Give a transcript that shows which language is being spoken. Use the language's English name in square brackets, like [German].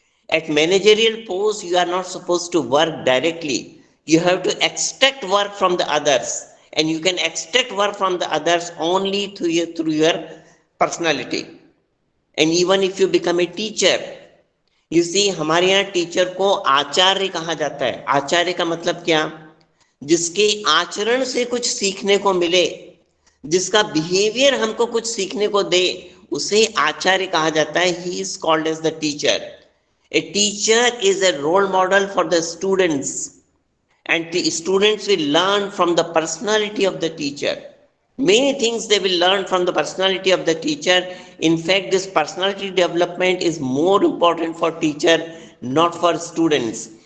[English] At managerial post, you are not supposed to work directly. You have to extract work from the others, and you can extract work from the others only through your personality. And even if you become a teacher, you see, [Hindi] हमारे यहाँ teacher को आचार्य कहा जाता है. आचार्य का मतलब क्या? जिसके आचरण से कुछ सीखने को मिले, जिसका बिहेवियर हमको कुछ सीखने को दे, उसे आचार्य कहा जाता है. [English] He is called as the teacher. A teacher is a role model for the students, and the students will learn from the personality of the teacher. Many things they will learn from the personality of the teacher. In fact, this personality development is more important for teacher, not for students.